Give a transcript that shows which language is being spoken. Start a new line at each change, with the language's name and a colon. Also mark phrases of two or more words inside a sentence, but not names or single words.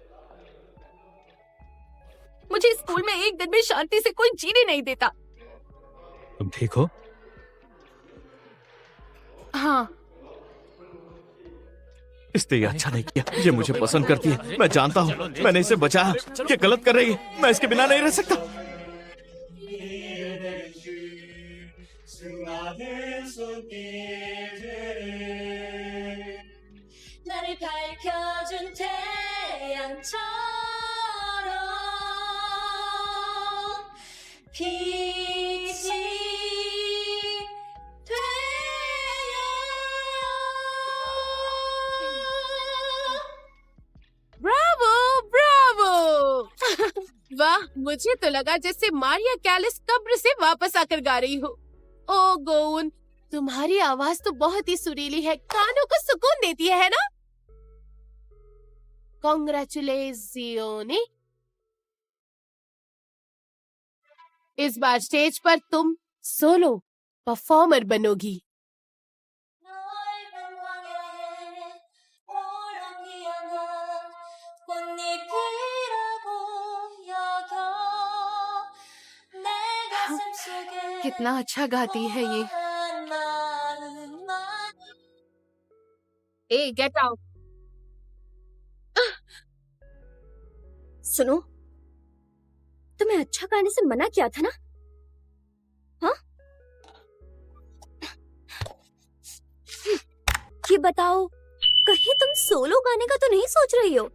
Hindi: मुझे स्कूल में एक दिन भी शांति से कोई जीने नहीं देता। तुम ठीक हो? हाँ, इसने ये अच्छा नहीं किया। ये मुझे पसंद करती है, मैं जानता हूँ। मैंने इसे बचाया। ये गलत कर रही है, मैं इसके बिना नहीं रह सकता।
Korean: 나를 밝혀준 태양처럼 빛이 되어
Hindi: ब्रावो ब्रावो। वाह, मुझे तो लगा जैसे मारिया कैलिस कब्र से वापस आकर गा रही हो। ओ गोउन, तुम्हारी आवाज तो बहुत ही सुरीली है, कानों को सुकून देती है ना? कांग्रेचुलेशन। इस बार स्टेज पर तुम
English: solo performer
Hindi: बनोगी।
Korean: 넓은 광야에 호랑이야 난 꽃잎이라고 여겨 내 가슴 속에
Hindi: कितना अच्छा गाती है ये।
Korean: 한 마음만
Hindi: ए
English: get out.
Hindi: सुनो, तुम्हें अच्छा गाने से मना किया था ना? हाँ? ये बताओ, कहीं तुम सोलो गाने का तो नहीं सोच रही हो?